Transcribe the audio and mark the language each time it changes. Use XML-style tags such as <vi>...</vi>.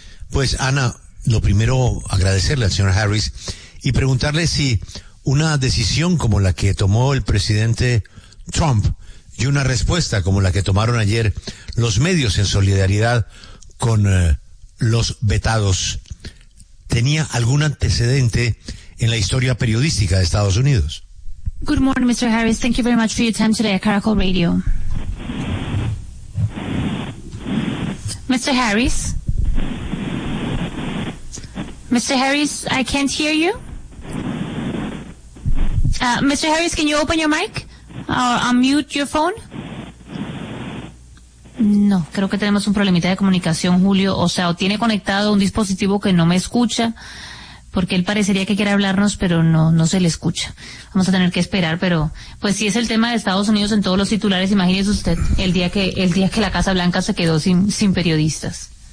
<es>Pues, Ana, lo primero, agradecerle al señor Harris y preguntarle si una decisión como la que tomó el presidente Trump y una respuesta como la que tomaron ayer los medios en solidaridad con los vetados, ¿tenía algún antecedente en la historia periodística de Estados Unidos?</es> <en>Good morning, Mr. Harris. Thank you very much for your time today at Caracol Radio. Mr. Harris? Mr. Harris, I can't hear you. Mr. Harris, can you open your mic or unmute your phone?</en> <es>No, creo que tenemos un problemita de comunicación, Julio. O sea, o tiene conectado un dispositivo que no me escucha, porque él parecería que quiere hablarnos, pero no se le escucha. Vamos a tener que esperar, pero pues si es el tema de Estados Unidos en todos los titulares, imagínese usted el día que la Casa Blanca se quedó sin periodistas.</es>